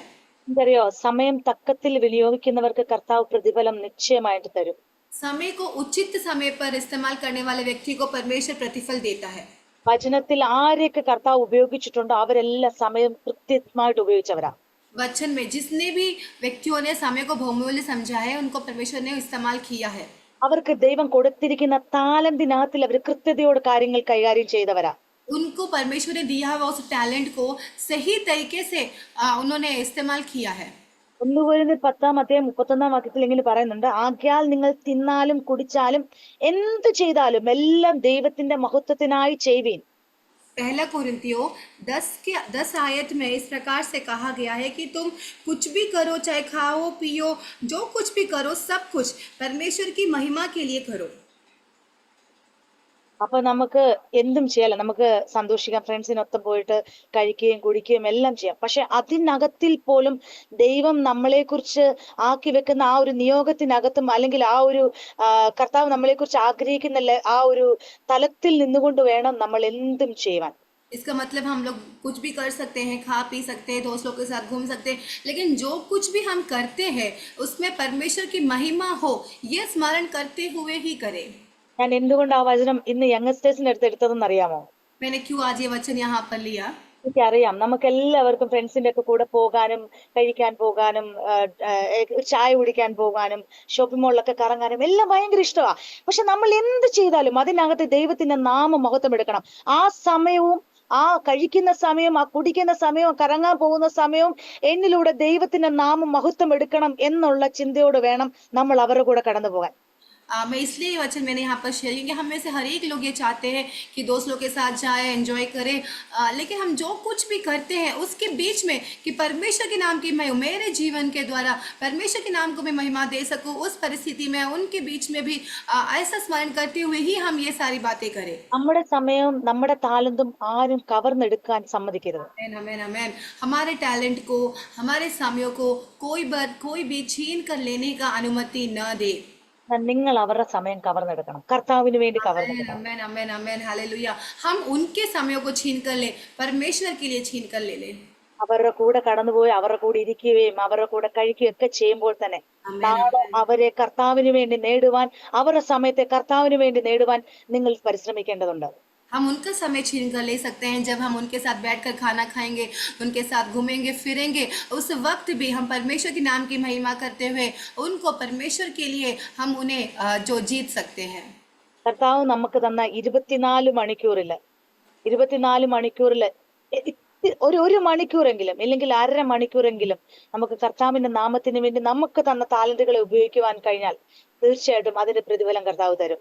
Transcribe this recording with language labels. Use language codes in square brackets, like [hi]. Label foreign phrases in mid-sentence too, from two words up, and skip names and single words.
[ml] എന്തറിയോ, സമയം തക്കത്തിൽ വിനിയോഗിക്കുന്നവർക്ക് കർത്താവ് പ്രതിഫലം നിശ്ചയമായിട്ട് തരും. [hi] समय को उचित समय पर इस्तेमाल करने वाले व्यक्ति को परमेश्वर प्रतिफल देता है। [ml] വചനത്തിൽ ആരെയൊക്കെ കർത്താവ് ഉപയോഗിച്ചിട്ടുണ്ടോ അവരെല്ലാം സമയം കൃത്യമായിട്ട് ഉപയോഗിച്ചവരാ. [hi] वचन में जिसने भी व्यक्तियों ने समय को बहुमूल्य समझा है उनको परमेश्वर ने इस्तेमाल किया है। [ml] അവർക്ക് ദൈവം കൊടുത്തിരിക്കുന്ന താലന്തിനകത്തിൽ അവർ കൃത്യതയോട് കാര്യങ്ങൾ കൈകാര്യം ചെയ്തവരാ. [hi] उनको परमेश्वर ने दिया हुआ उस टैलेंट को सही तरीके से उन्होंने इस्तेमाल किया है। [ml] 1 Corinthians 10:31 ഇങ്ങനെ പറയുന്നുണ്ട്, ആകയാൽ നിങ്ങൾ തിന്നാലും കുടിച്ചാലും എന്ത് ചെയ്താലും എല്ലാം ദൈവത്തിന്റെ മഹത്വത്തിനായി ചെയ്യുവീൻ. [hi] 1 Corinthians 10 आयत में इस प्रकार से कहा गया है कि तुम कुछ भी करो, चाहे खाओ पियो, जो कुछ भी करो, सब कुछ परमेश्वर की महिमा के लिए करो। [ml] അപ്പൊ നമുക്ക് എന്തും ചെയ്യാലോ, നമുക്ക് സന്തോഷിക്കാം, ഫ്രണ്ട്സിനൊപ്പം പോയിട്ട് കഴിക്കുകയും കുടിക്കുകയും എല്ലാം ചെയ്യാം. പക്ഷെ അതിനകത്തിൽ പോലും ദൈവം നമ്മളെ കുറിച്ച് ആക്കി വെക്കുന്ന ആ ഒരു നിയോഗത്തിനകത്തും അല്ലെങ്കിൽ ആ ഒരു കർത്താവ് നമ്മളെ കുറിച്ച് ആഗ്രഹിക്കുന്ന ആ ഒരു തലത്തിൽ നിന്നുകൊണ്ട് വേണം നമ്മൾ എന്തും ചെയ്യുവാൻ. [hi] इसका मतलब हम लोग कुछ भी कर सकते हैं, खा पी सकते हैं, दोस्तों के साथ घूम सकते हैं, लेकिन जो कुछ भी हम करते हैं उसमें परमेश्वर की महिमा हो ये स्मरण करते हुए ही करें। [ml] ഞാൻ എന്തുകൊണ്ട് ആ വചനം ഇന്ന് യങ്സ്റ്റേഴ്സിന്റെ അടുത്ത് എടുത്തതെന്ന് അറിയാമോ? [hi] मैंने क्यों आज ये वचन यहाँ पर लिया? [ml] എനിക്കറിയാം, നമുക്ക് എല്ലാവർക്കും ഫ്രണ്ട്സിന്റെ ഒക്കെ കൂടെ പോകാനും കഴിക്കാൻ പോകാനും ചായ കുടിക്കാൻ പോകാനും ഷോപ്പിംഗ് മോളിലൊക്കെ കറങ്ങാനും എല്ലാം ഭയങ്കര ഇഷ്ടമാണ്. പക്ഷെ നമ്മൾ എന്ത് ചെയ്താലും അതിനകത്ത് ദൈവത്തിന്റെ നാമം മഹത്വം എടുക്കണം. ആ സമയവും ആ കഴിക്കുന്ന സമയം, ആ കുടിക്കുന്ന സമയവും കറങ്ങാൻ പോകുന്ന സമയവും എന്നിലൂടെ ദൈവത്തിന്റെ നാമം മഹത്വം എടുക്കണം എന്നുള്ള ചിന്തയോട് വേണം നമ്മൾ അവരുടെ കൂടെ കടന്നു പോകാൻ. [hi] मैं इसलिए ये वचन मैंने यहाँ पर शेयर किया कि हम में से हर एक लोग ये चाहते हैं कि दोस्त लोग के साथ जाए, एंजॉय करें, लेकिन हम जो कुछ भी करते हैं उसके बीच में कि परमेश्वर के नाम की मैं मेरे जीवन के द्वारा परमेश्वर के नाम को मैं महिमा दे सकूं, उस परिस्थिति में उनके बीच में भी ऐसा स्मरण करते हुए ही हम ये सारी बातें करें। [ml] നമ്മുടെ സമയവും നമ്മുടെ താലന്തും ആരും കവർന്നെടുക്കാൻ സമ്മതിക്കരുത്. [hi] आमेन आमेन। हमारे टैलेंट को, हमारे समयों को कोई भी छीन कर लेने का अनुमति न दे। [ml] നിങ്ങൾ അവരുടെ സമയം കവർന്നെടുക്കണം, കർത്താവിന് വേണ്ടി കവർന്നെടുക്കണം. [hi] आमेन आमेन आमेन हालेलुया। हम उनके समयों को छीन कर ले, परमेश्वर के लिए छीन कर ले ले। [ml] അവരുടെ കൂടെ കടന്നുപോയി അവരുടെ കൂടെ ഇരിക്കുകയും അവരുടെ കൂടെ കഴിക്കുകയും ഒക്കെ ചെയ്യുമ്പോൾ തന്നെ നാളെ അവരെ കർത്താവിന് വേണ്ടി നേടുവാൻ, അവരുടെ സമയത്തെ കർത്താവിന് വേണ്ടി നേടുവാൻ നിങ്ങൾ പരിശ്രമിക്കേണ്ടതുണ്ട്. [hi] हम उनका समय छीन कर ले सकते हैं जब हम उनके साथ बैठकर खाना खाएंगे, उनके साथ घूमेंगे फिरेंगे। उस वक्त भी हम परमेश्वर के नाम की महिमा करते हुए उनको परमेश्वर के लिए हम उन्हें जो जीत सकते हैं। [ml] കർത്താവ് നമുക്ക് തന്ന 24 മണിക്കൂറില് ഒരു മണിക്കൂറെങ്കിലും ഇല്ലെങ്കിൽ 1/2 മണിക്കൂറെങ്കിലും നമുക്ക് കർത്താവിന്റെ നാമത്തിന് വേണ്ടി നമുക്ക് തന്ന താലന്തുകളെ ഉപയോഗിക്കുവാൻ കഴിഞ്ഞാൽ തീർച്ചയായിട്ടും അതിന്റെ പ്രതിഫലം കർത്താവ് തരും.